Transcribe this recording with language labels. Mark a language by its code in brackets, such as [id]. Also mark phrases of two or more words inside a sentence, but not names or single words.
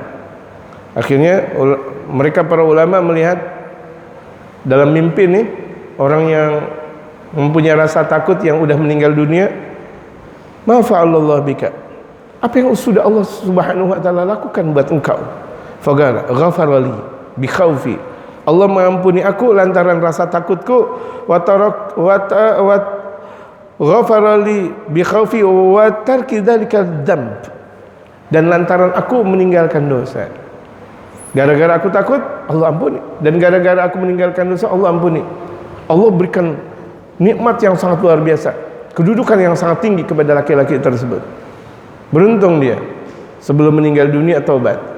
[id] Akhirnya mereka para ulama melihat dalam mimpi nih, orang yang mempunyai rasa takut yang udah meninggal dunia, [ar] ما فعل الله بك, [id] apa yang sudah [ar] الله سبحانه وتعالى [id] lakukan buat engkau? [ar] فقال غفر لي بخوفي, [id] Allah mengampuni aku lantaran rasa takutku, [ar] وغفر لي بخوفي وتركي ذلك الذنب, [id] dan lantaran aku meninggalkan dosa. Gara-gara aku takut, Allah ampuni, dan gara-gara aku meninggalkan dosa, Allah ampuni. Allah berikan nikmat yang sangat luar biasa, kedudukan yang sangat tinggi kepada laki-laki tersebut. Beruntung dia sebelum meninggal dunia taubat.